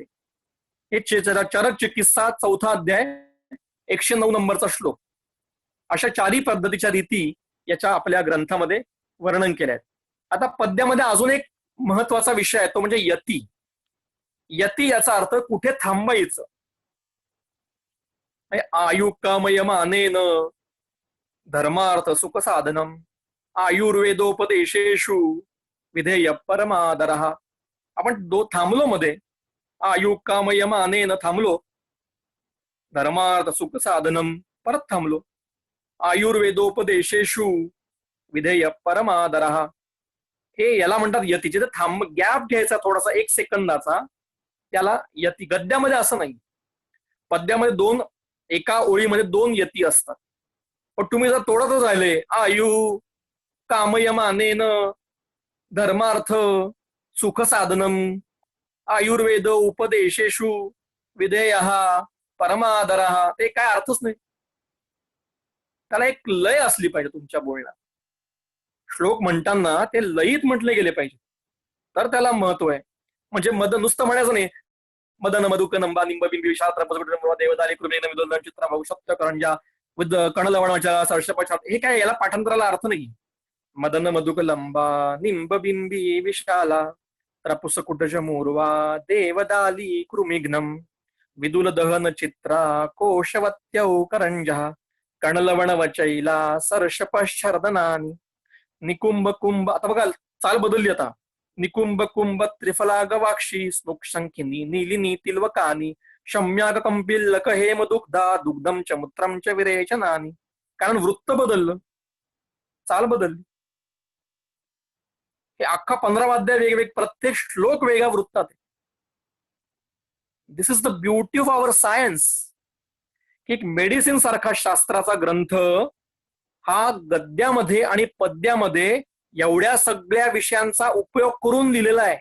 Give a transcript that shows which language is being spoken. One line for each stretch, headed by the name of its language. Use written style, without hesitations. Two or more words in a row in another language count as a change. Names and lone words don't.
Marathi: हे चरक चिकित्सा 4था अध्याय 109 नंबरचा श्लोक. अशा चारही पद्धतीच्या रीती याच्या आपल्या ग्रंथामध्ये वर्णन केल्या आहेत. आता पद्यामध्ये अजून एक महत्वाचा विषय आहे, तो म्हणजे यती. यती याचा अर्थ कुठे थांबायचं.
Sanskrit: आयुक्कामयमानेन धर्मार्थ सुख साधनम आयुर्वेदोपदेशेषु विधेय परमादरः.
Marathi: आपण थांबलो मध्ये,
Sanskrit: आयुक्कामयमानेन थांबलो, धर्मार्थ सुख साधनम
Marathi: परत थांबलो,
Sanskrit: आयुर्वेदोपदेशेषु विधेय परमादरः.
Marathi: हे याला म्हणतात यती. जिथे गॅप घ्यायचा थोडासा 1 सेकंदाचा, त्याला यती. गद्यामध्ये असं नाही. पद्यामध्ये एका ओळीमध्ये 2 यती असतात. पण तुम्ही जर तोडतच राहिले,
Sanskrit: आयु कामयमानेन धर्मार्थ सुख साधनम आयुर्वेद उपदेशेषु विधेय परमादरः,
Marathi: ते काय अर्थच नाही. त्याला एक लय असली पाहिजे तुमच्या बोलण्यात. श्लोक म्हणताना ते लयीत म्हटले गेले पाहिजे, तर त्याला महत्व आहे. म्हणजे नुसतं म्हणायचं नाही,
Sanskrit: मदन मधुक नंबा निंब बिंबी शास्त्र देवदाली कृमेन विदोलन चित्रा भाऊ सत्य करंजा विद कणलवणाच्या सर्षपछात,
Marathi: हे काय याला पाठांतराला अर्थ नाही.
Sanskrit: मदन मधुक लंबा निंब बिंबी विशाला रपुस कुटज मूर्वा देवदाली कृमिघ्नम विदुल दहन चित्रा कोशवत्यौ करंजा कणलवण वचैला सर्षपश्चर्दनानी निकुंभ कुंभ.
Marathi: आता बघा चाल बदलली.
Sanskrit: आता निकुंभ कुंभ त्रिफला गवाक्षी स्नुक्षंकिनी नीलिनी तिलवकानी शम्याग कंपिल्लक हेम दुग्धा दुग्धम च मूत्रम च विरेचनानी.
Marathi: कारण वृत्त बदललं, चाल बदलली. हे अख्खा 15 अध्याय वेगवेगळे, प्रत्येक श्लोक वेगळ्या वृत्तात आहे.
English: this is the beauty of our science.
Marathi: एक मेडिसिन सारखा शास्त्राचा ग्रंथ हा गद्यामध्ये आणि पद्यामध्ये एवढ्या सगळ्या विषयांचा उपयोग करून लिहिलेला आहे.